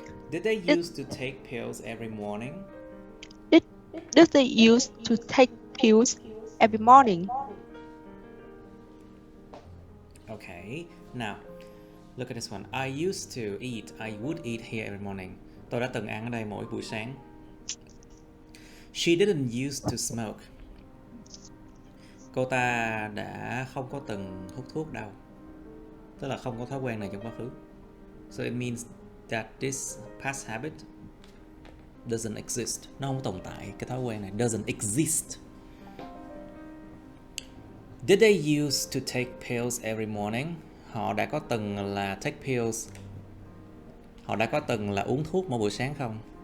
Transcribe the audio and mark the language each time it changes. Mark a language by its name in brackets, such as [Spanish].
[English] Did they used to take pills every morning? Did they used to take pills every morning? Okay, now look at this one. I used to eat. I would eat here every morning. [Vietnamese] Tôi đã từng ăn ở đây mỗi buổi sáng. [English] She didn't used to smoke. [Vietnamese] Cô ta đã không có từng hút thuốc đâu. Tức là không có thói quen này trong quá khứ. [English] So it means that this past habit doesn't exist. [Vietnamese] Nó không tồn tại, cái thói quen này [English] doesn't exist. Did they used to take pills every morning? [Vietnamese] Họ đã có từng là [English] take pills. [Vietnamese] Họ đã có từng là uống thuốc mỗi buổi sáng không?